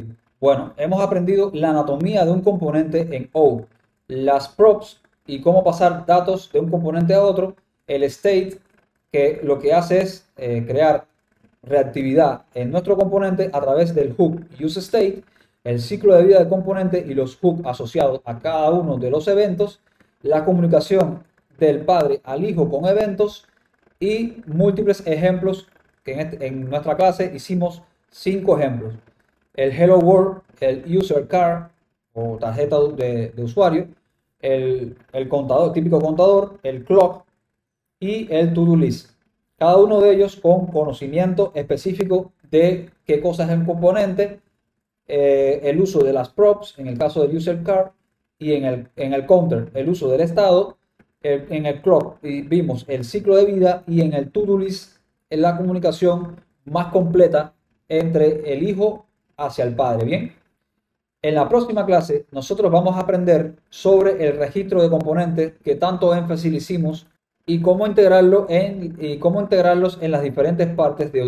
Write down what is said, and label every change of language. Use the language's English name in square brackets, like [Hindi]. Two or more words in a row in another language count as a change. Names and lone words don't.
[Spanish] Bueno, hemos aprendido la anatomía de un componente en O, las props y cómo pasar datos de un componente a otro, el state, que lo que hace es crear reactividad en nuestro componente a través del hook useState, el ciclo de vida del componente y los hooks asociados a cada uno de los eventos, la comunicación del padre al hijo con eventos y múltiples ejemplos que en nuestra clase hicimos 5 ejemplos. El Hello World, el User Card o tarjeta de usuario, el contador, típico contador, el clock y el [English] to-do list. [Spanish] Cada uno de ellos con conocimiento específico de qué cosa es el componente, el uso de las props en el caso del User Card y en el counter el uso del estado, en el clock vimos el ciclo de vida y en el [English] to-do list [Spanish] en la comunicación más completa entre el hijo hacia el padre. Bien, en la próxima clase nosotros vamos a aprender sobre el registro de componentes que tanto énfasis hicimos y cómo integrarlos en las diferentes partes de Odoo.